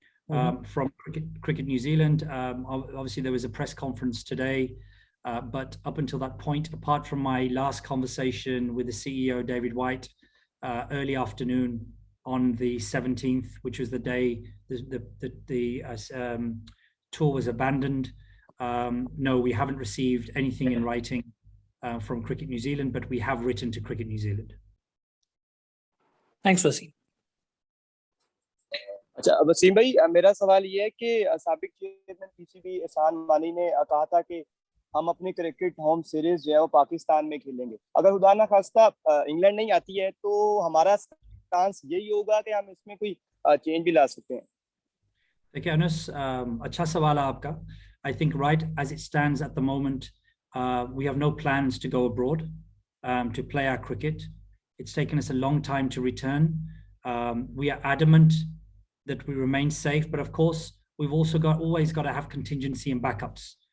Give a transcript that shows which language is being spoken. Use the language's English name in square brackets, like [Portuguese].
[English] From Cricket New Zealand. Obviously there was a press conference today, but up until that point, apart from my last conversation with the CEO, David White, early afternoon on the 17th, which was the day the tour was abandoned, no, we haven't received anything in writing from Cricket New Zealand, but we have written to Cricket New Zealand. Thanks, Wasim. [Hindi] अच्छा वसीम भाई, मेरा सवाल ये है कि साबिक chairman PCB एहसान मानी ने कहा था कि हम अपनी क्रिकेट होम सीरीज जो है वो पाकिस्तान में खेलेंगे। अगर खुदा ना खास्ता इंग्लैंड नहीं आती है तो हमारा चांस यही होगा कि हम इसमें कोई चेंज भी ला सकते हैं? देखिए अनस, अच्छा सवाल है आपका। [English] I think right as it stands at the moment, we have no plans to go abroad to play our cricket. It's taken us a long time to return. We are adamant that we remain safe, but of course we've also always got to have contingency and backups.